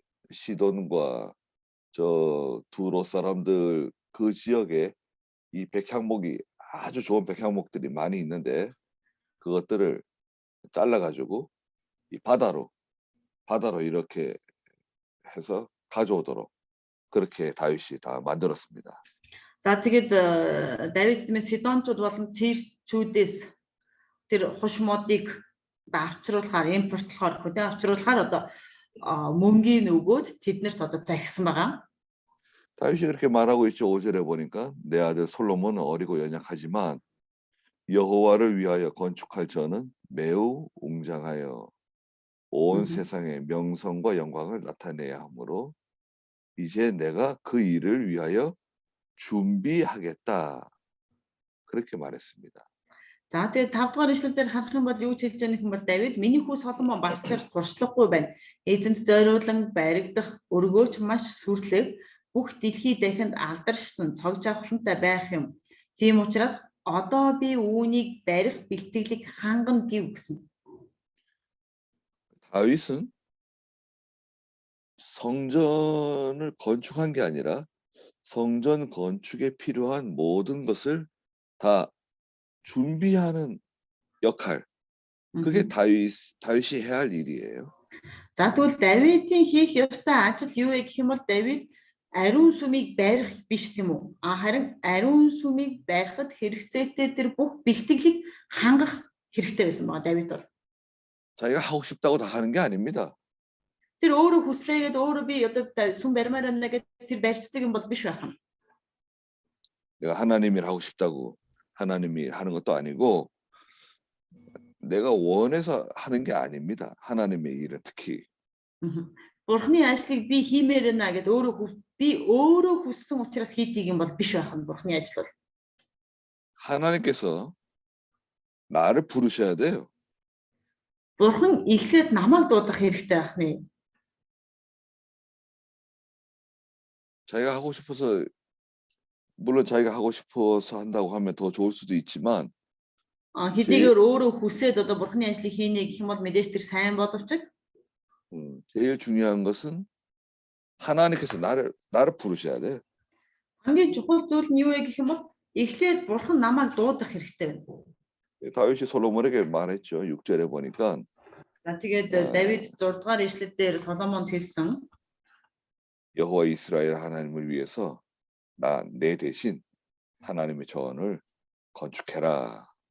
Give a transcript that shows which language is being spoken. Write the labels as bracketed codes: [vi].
[ko] 시돈과 저 두로 사람들 그 지역에 이 백향목이 아주 좋은 백향목들이 많이 있는데 그것들을 잘라가지고 이 바다로 이렇게 해서 가져오도록 그렇게 다윗이 다 만들었습니다. [mn] За тэгээд Давид гэмээр Сидончууд болон Тирчүүдээс тэр хуш модыг авчруулахаар авчруулахаар одоо мөнгөний өгөөд тэднэрт одоо захисан байгаа. [ko] 다윗이 그렇게 말하고 있죠. 5절에 보니까 내 아들 솔로몬은 어리고 연약하지만 여호와를 위하여 건축할 저는 매우 웅장하여 온 세상의 명성과 영광을 나타내야 하므로 이제 내가 그 일을 위하여 준비하겠다. 그렇게 말했습니다. [mn] За тэгээд 5 дугаар ишлэлээр харах юм бол юу ч хэлж байгаа юм бол Давид миний хүү Соломон балчаар туршлагагүй байна. Эзэнт зориулан баригдах өргөөч маш сүрлэг бүх дэлхий дахинд алдаршсан цог жавхлантай байх юм. Тийм учраас одоо би үүнийг барих бэлтгэлийг хангана гэв гэсэн. [ko] 다윗은 성전을 건축한 게 아니라 성전 건축에 필요한 모든 것을 다 준비하는 역할. 그게 다윗이 해야 할 일이에요. [mn] За тэгвэл Давидын хийх ёстой ажил юу вэ гэх юм бол Давид ариун сүмийг барих биш тийм үү? Харин ариун сүмийг барихад хэрэгцээтэй тэр бүх бэлтгэлийг хангах хэрэгтэй байсан байгаа Давид бол. [ko] 자기가 하고 싶다고 다 하는 게 아닙니다. [mn] Тэр өөрөө хүслээгээд өөрөө би одоо сүм баримаар байна гэдэг тэр барьцдаг юм бол биш байх юм. [ko] 내가 하나님이 하고 싶다고 하나님이 하는 것도 아니고 내가 원해서 하는 게 아닙니다. 하나님의 일은 특히. [mn] Бурхны ажлыг би хиймээр байна гэд би өөрөө хүссэн учраас хийдэг юм бол биш байх нь Бурхны ажил бол. [ko] 하나님께서 나를 부르셔야 돼요. [mn] Бурхан эхлээд намайг дуудах хэрэгтэй байх нэ. [ko] 자기가 하고 싶어서 물론 자기가 하고 싶어서 한다고 하면 더 좋을 수도 있지만 [mn] хэдийгээр өөрөө хүсээд одоо Бурхны ажлыг хийнэ гэх юм бол мэдээж тэр сайн боловч [ko] 제일 중요한 것은 하나님께서 나를 부르셔야 돼. [mn] хамгийн чухал зүйл нь юу вэ гэх юм бол эхлээд Бурхан намайг дуудах хэрэгтэй байна. [ko] 다윗이 솔로몬에게 말했죠. 6절에 보니까 [mn] За тэгээд Давид 6 дугаар ишлэл дээр Соломонд хэлсэн [ko] 여호와 이스라엘 하나님을 위해서 내 대신 하나님의 전을 건축해라.